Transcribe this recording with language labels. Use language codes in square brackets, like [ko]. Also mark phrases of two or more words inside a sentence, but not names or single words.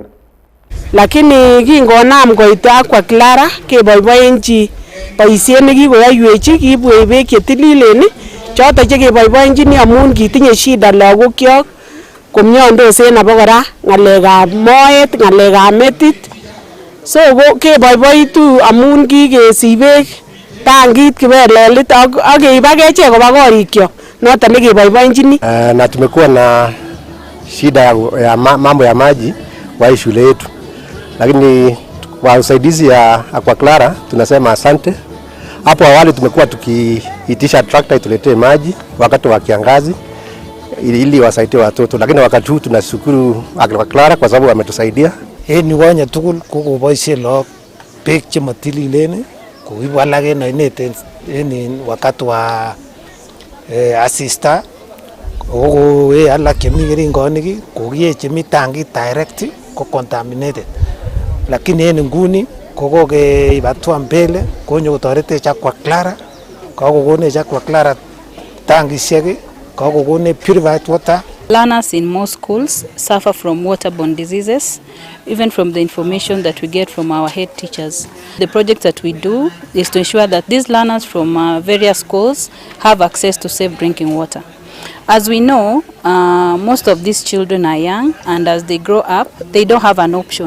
[kln] Lakini kingonam koit Aqua Clara keboiboenchi boisiet nekikoyoiwechi kiibwech beek chetililen choto chekeboiboenchini amun kitinye shida lagokyok komiondos en abokora ng'alekab moet, ng'alekab metit. So keboiboitu amun kikesich beek tangit kibelelit ak keib akechek koba korikyok noto nekeboiboenchini. [sw] Na tumekuwa na shida ya mambo ya maji kwa shule yetu, lakini kwa usaidizi ya Aqua Clara tunasema asante. Hapo awali tumekuwa tukiitisha tractor ituletee maji wakati wa kiangazi ili wasaidie watoto, lakini wakati huu tunashukuru Aqua Clara kwa sababu wametusaidia. [kln] En yukonye tugul kokoboisien lagok beek chemotililen koibu alak en oinet en [sw] wakati wa asista, [kln] kokoe alak chemi keringonik kokie chemi tangit direct ko contaminated, lakini en nguni kokokeib [sw] hatua mbele [kln] konyo kotoretech Aqua Clara kakokonech Aquaclara tankishek, kakokonech [en] purified water. Learners in most schools suffer from waterborne diseases, even from the information that we get from our head teachers. The project that we do is to ensure that these learners from various schools have access to safe drinking water. As we know, most of these children are young, and as they grow up, they don't have an option.